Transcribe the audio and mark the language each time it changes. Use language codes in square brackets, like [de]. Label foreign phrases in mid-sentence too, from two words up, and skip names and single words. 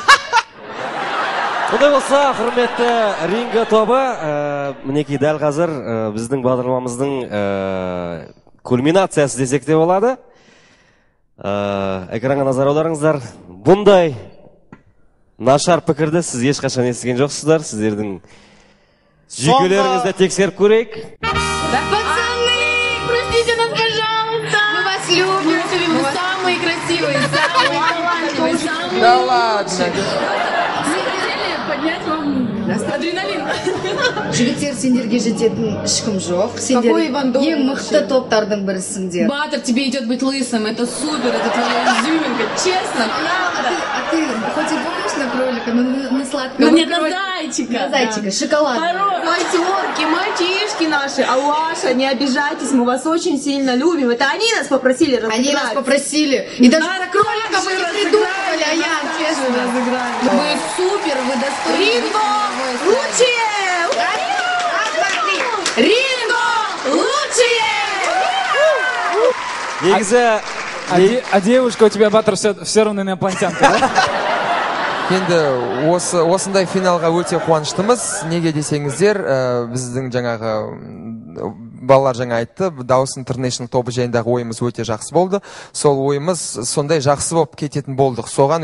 [kk] Ондай болса, құрметті Ринго тобы, мінекей дәл қазір біздің бағдарламамыздың кульминациясы десек те болады. Экранға назар аударыңыздар. Бұндай нашар пікірді сіз ешқашан естіген жоқсыздар. Сіздердің жүйкелеріңізді тексеріп көрейік. [ru] Пацаны, простите нас, пожалуйста. Мы вас любим. Вы самые красивые, самые талантливые, самые... Да ладно. Поднять вам адреналин. [kk] Жігіттер, сендерге жететін ешкім жоқ. [ru] Какой Иван Дорн? [kk] Ең мықты топтардың бірісіңдер. [ru] Баттер, тебе идет быть лысым. Это супер, это твоя изюминка. Честно, правда. А ты хоть и похож на кролика, но на сладкого. Ну нет, на зайчика. На зайчика, шоколад. Мальчонки, мальчишки наши, Алаша, не обижайтесь, мы вас очень сильно любим. Это они нас попросили разыграть. Они нас попросили. И даже кроликов мы не придумывали, а я, честно. Вы супер, вы достойны. Ринго, лучшие! Ринго, лучшие! [kk] Негізі... [ru] А девушка у тебя, Баттер, все равно инопланетянка, да? [kk] Енді осындай финалға өте қуаныштымыз. Неге десеңіздер, біздің жаңағы балалар жаңа айтты, Дауыс Интернешнл тобы жайындағы ойымыз өте жақсы болды. Сол ойымыз сондай жақсы болып кететін болдық.